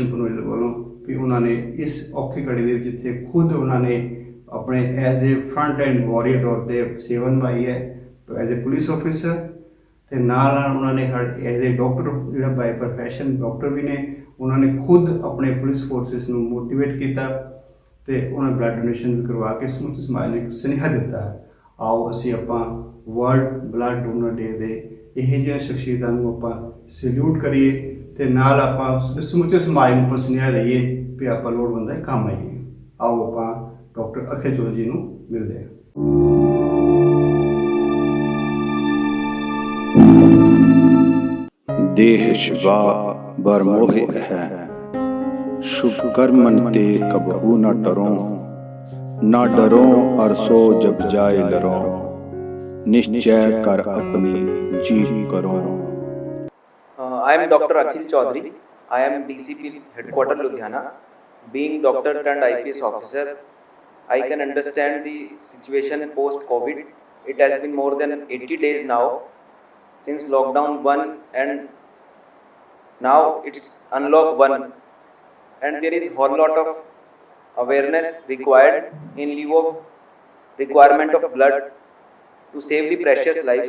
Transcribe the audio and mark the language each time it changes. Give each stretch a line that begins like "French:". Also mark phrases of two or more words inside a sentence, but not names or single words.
Punjabi: ਪੁਨਰਜੋਤ ਵੱਲੋਂ ਵੀ ਉਹਨਾਂ ਨੇ ਇਸ ਔਖੀ ਘੜੀ ਦੇ ਵਿੱਚ ਜਿੱਥੇ ਖੁਦ ਉਹਨਾਂ ਨੇ ਆਪਣੇ
English: as a front line warrior
Punjabi: ਤੌਰ 'ਤੇ ਸੇਵਾ ਨਿਭਾਈ ਹੈ
English: as a police officer,
Punjabi: ਅਤੇ ਨਾਲ ਨਾਲ ਉਹਨਾਂ ਨੇ
English: as a doctor
Punjabi: ਜਿਹੜਾ
English: by profession doctor
Punjabi: ਵੀ ਨੇ, ਉਹਨਾਂ ਨੇ ਖੁਦ ਆਪਣੇ
English: police forces
Punjabi: ਨੂੰ ਮੋਟੀਵੇਟ ਕੀਤਾ ਅਤੇ ਉਹਨਾਂ
English: blood donation
Punjabi: ਵੀ ਕਰਵਾ ਕੇ ਸਮੁੱਚੇ ਸਮਾਜ ਨੂੰ ਇੱਕ ਸੁਨੇਹਾ ਦਿੱਤਾ ਹੈ। ਆਓ ਅਸੀਂ ਆਪਾਂ ਵਰਲਡ ਬਲੱਡ ਡੋਨਰ ਡੇ ਦੇ ਇਹੋ ਜਿਹੀਆਂ ਸ਼ਖਸੀਅਤਾਂ ਨੂੰ ਆਪਾਂ ਸੈਲਿਊਟ ਕਰੀਏ ਅਤੇ ਨਾਲ ਆਪਾਂ ਸਮੁੱਚੇ ਸਮਾਜ ਨੂੰ ਸੁਨੇਹਾ ਦੇਈਏ ਵੀ ਆਪਾਂ ਲੋੜਵੰਦਾਂ ਦੇ ਕੰਮ ਆਈਏ। ਆਓ ਆਪਾਂ ਡਾਕਟਰ ਅਖਿਲ ਚੌਧਰੀ ਜੀ ਨੂੰ ਮਿਲਦੇ ਹਾਂ।
Braj: देह शिवा बर मोहे है, शुभ कर्मन ते कबहू न डरो, ना डरो अरसो जब जाए लरो, निश्चय कर अपनी जीत करो।
English: I am Dr. Akhil Chaudhary. I am DCP Headquarter Ludhiana. Being doctor turned IPS officer, I can understand the situation post-COVID. It has been more than 80 days now since lockdown 1 and now it's unlock 1, and there is a whole lot of awareness required in lieu of requirement of blood to save the precious lives.